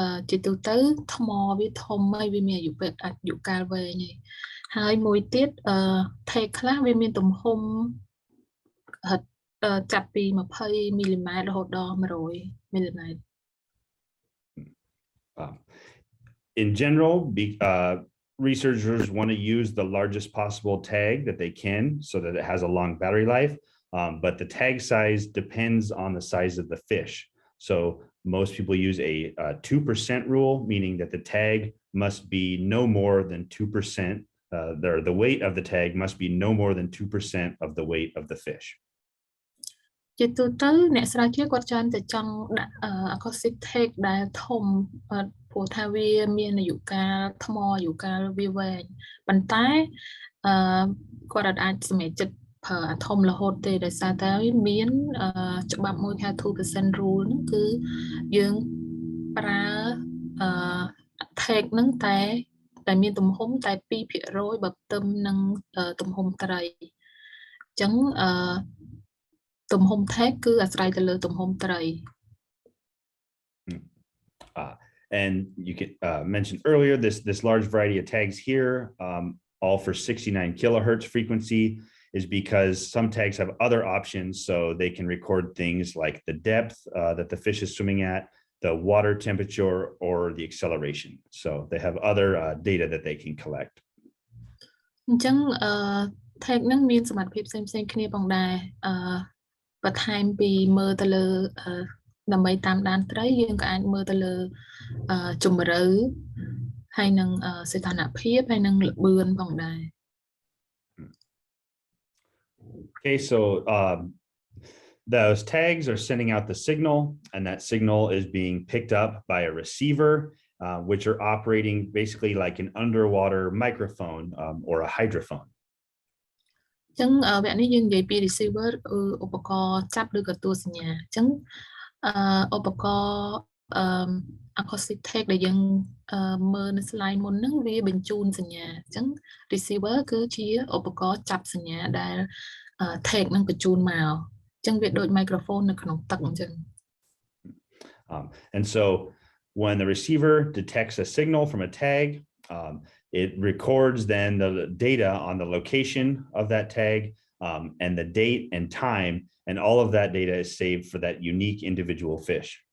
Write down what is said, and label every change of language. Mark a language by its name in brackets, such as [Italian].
[Khmer] ជាទូទៅថ្មវាធំហើយវាមានអាយុកាលវែងហើយមួយទៀតtag ខ្លះវាមានទំហំចាប់ពី20 មីលីម៉ែត្ររហូតដល់100 មីលីម៉ែត្រ [English] In general, researchers want to use the largest possible tag that they can so that it has a long battery life, but the tag size depends on the size of the fish. So most people use a 2% rule, meaning that the tag must be no more than 2%. The weight of the tag must be no more than 2% of the weight of the fish. [Khmer] ជាទូទៅអ្នកស្រាវជ្រាវគាត់ច្រើនតែចង់ដាក់ acoustic tag ដែលធំព្រោះថាវាមានអាយុកាលថ្មអាយុកាលវាវែងប៉ុន្តែគាត់អាចសម្រេចចិត្តប្រើអាធំរហូតទេដោយសារតែមានច្បាប់មួយហៅ 2% rule ហ្នឹងគឺយើងប្រើ tag ហ្នឹងតែមានទំហំតែ 2% បើផ្ទឹមនឹងទំហំត្រីអញ្ចឹងទំហំ tag គឺអាស្រ័យទៅលើទំហំត្រី [English] And you can mention earlier this large variety of tags here, all for 69 kilohertz frequency, is because some tags have other options, so they can record things like the depth that the fish is swimming at, the water temperature, or the acceleration. So they have other data that they can collect. [Khmer] អញ្ចឹងtag ហ្នឹងមានសមត្ថភាពផ្សេងៗគ្នាផងដែរបន្ថែមពីមើលទៅលើដើម្បីតាមដានត្រីយើងក៏អាចមើលទៅលើជម្រៅហើយនឹងសីតុណ្ហភាពហើយនឹងល្បឿនផងដែរ [English] Okay, so those tags are sending out the signal, and that signal is being picked up by a receiver, which are operating basically like an underwater microphone or a hydrophone. [Khmer] អញ្ចឹងវគ្គនេះយើងនិយាយពី receiver ឧបករណ៍ចាប់ឬក៏ទួលសញ្ញាអញ្ចឹងឧបករណ៍acoustic tag ដែលយើងមើលនៅ slide មុនហ្នឹងវាបញ្ជូនសញ្ញាអញ្ចឹង receiver គឺជាឧបករណ៍ចាប់សញ្ញាដែល tag ហ្នឹងបញ្ជូនមកអញ្ចឹងវាដូច microphone នៅក្នុងទឹកអញ្ចឹង [English] And so when the receiver detects a signal from a tag, it records then the data on the location of that tag and the date and time, and all of that data is saved for that unique individual fish.